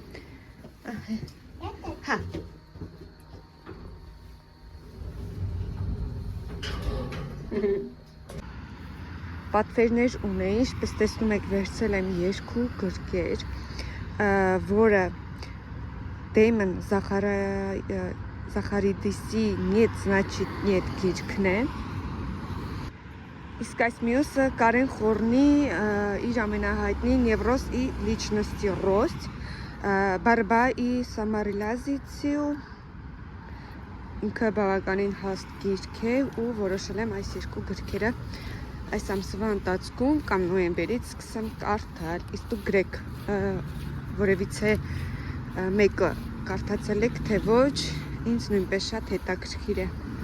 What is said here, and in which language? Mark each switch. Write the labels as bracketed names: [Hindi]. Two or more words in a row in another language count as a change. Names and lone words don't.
[Armenian] հա պատվերներ ունեի, ինչպես տեսնում եք վերցել եմ երկու գրքեր, որը Դեյմոն Զախարիդիսի «Нет, значит нет» գիրքն է, իսկ այս մյուսը Կարեն Խորնի իր ամենահայտնի «Невроз и личностный рост», «Борьба и самореализация» ինքը բավականին հաստ գիրք է ու որոշել եմ այս երկու գրքերը այս ամսվա ընթացքում կամ նոյեմբերից սկսեմ կարդալ, իսկ դուք գրեք որևիցե մեկը կարդացել եք, թե ոչ, ինձ նույնպես շատ հետաքրքիր է։